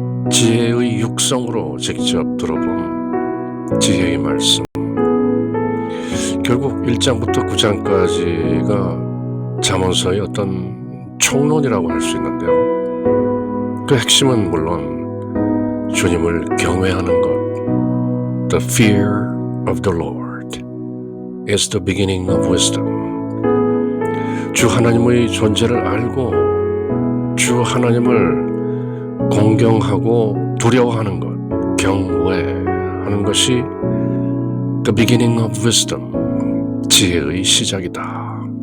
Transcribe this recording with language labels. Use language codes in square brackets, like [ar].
[ko] 지혜의 육성으로 직접 들어본 지혜의 말씀. 결국 1장부터 9장까지가 잠언서의 어떤 총론이라고 할 수 있는데요. 그 핵심은 물론 주님을 경외하는 것. [en] The fear of the Lord is the beginning of wisdom. [ko] 주 하나님의 존재를 알고 주 하나님을 공경하고 두려워하는 것, 경외하는 것이 [en] the beginning of wisdom. [ko] 지혜의 시작이다.